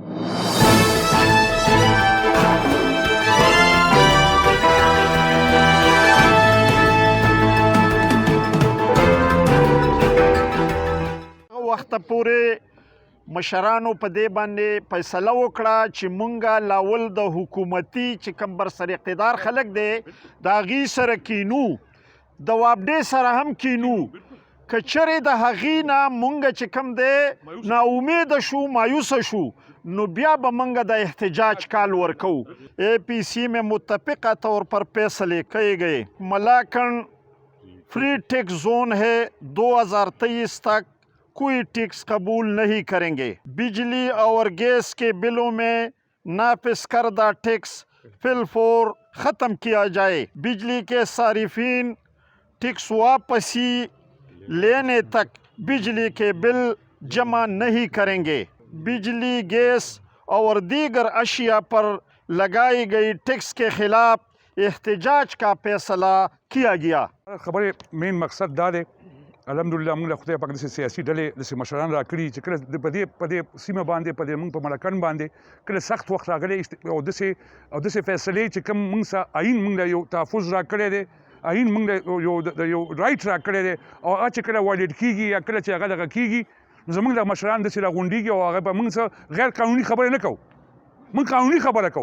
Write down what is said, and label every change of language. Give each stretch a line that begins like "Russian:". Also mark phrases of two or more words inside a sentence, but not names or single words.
Pashto: وخته پورې مشرانو په دې باندې فیصله وکړه چې مونږه لاول د حکومتي چې کوم برسر اقتدار خلک دی د هغې سره کینو د وابډې سره هم کینو که چرې د هغې نه مونږ چې کوم دی ناامیده شو مایوسه شو نو بیا به مونږ د احتجاج کال ورکو
Urdu: اے پی سی میں متفقہ طور پر فیصلے کیے گئے ملاکنڈ فری ٹیکس زون ہے 2023 تک کوئی ٹیکس قبول نہیں کریں گے بجلی اور گیس کے بلوں میں نافذ کردہ ٹیکس فی الفور ختم کیا جائے بجلی کے صارفین ٹیکس واپسی لینے تک بجلی کے بل جمع نہیں کریں گے بجلی گیس اور دیگر اشیاء پر لگائی گئی ٹیکس کے خلاف احتجاج کا فیصلہ کیا گیا
Pashto: خبرې مین مقصد دا دی الحمدلله موږ له خدای پاک داسې سیاسي ډلې داسې مشران راکړي چې کله په دې سیمه باندې په دې موږ په ملکنډ باندې کله سخت وخت راغلی او داسې فیصلې چې کوم موږ سره آئین موږ له یو تحفظ راکړی دی آئین موږ له یو رایټ راکړی دی او هغه چې کله وایلیټ کېږي یا کله چې هغه دغه کېږي نو زموږ له مشران داسې راغونډېږي او هغه به موږ سره غیر قانوني خبرې نه کوو موږ قانوني خبره کوو